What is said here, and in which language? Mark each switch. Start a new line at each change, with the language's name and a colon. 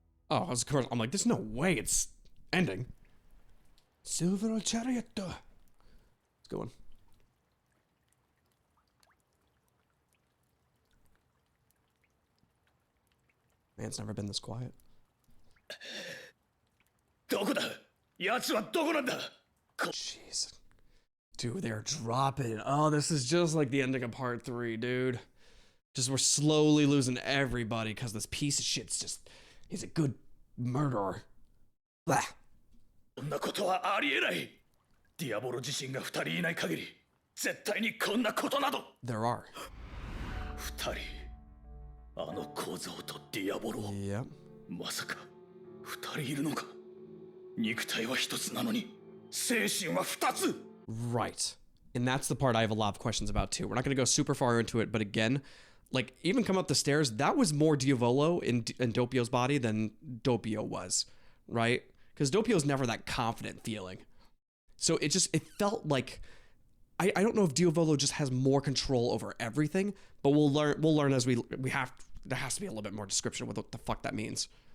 English: Oh, of course. I'm like, there's no way it's ending. Silver Chariot. Let's go on. Man, it's never been this quiet.
Japanese: どこだ奴はどこなんだ
English: Jeez. Dude, they're dropping. Oh, this is just like the ending of part 3, dude. Just we're slowly losing everybody because this piece of shit's just, he's a good murderer. Blah.
Japanese: こんなことはありえないディアボロ自身が2人いない限り絶対にこんなことなど
English: There are.
Japanese: 2人あの小僧とディアボロ
English: Yep.
Japanese: まさか2人いるのか肉体は1つなのに精神は2つ
English: Right. And that's the part I have a lot of questions about too. We're not going to go super far into it, but again, like, even come up the stairs, that was more Diavolo in Doppio's body than Doppio was, right? Because Doppio's never that confident feeling. So it felt like, I don't know if Diavolo just has more control over everything, but we'll learn as we have, there has to be a little bit more description with what the fuck that means.